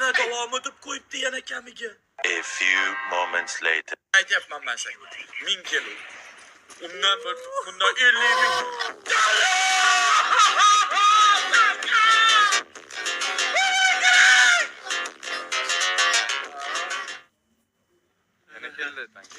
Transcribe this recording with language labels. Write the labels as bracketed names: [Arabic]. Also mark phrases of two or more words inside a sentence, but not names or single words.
[Uzbek] Balomi deb qo'yibdi yana kamiga. [English] A few moments later. [Uzbek] Aytyapman men senga. 1000 kilo. Undan 50 ming. Yana keldi tanki.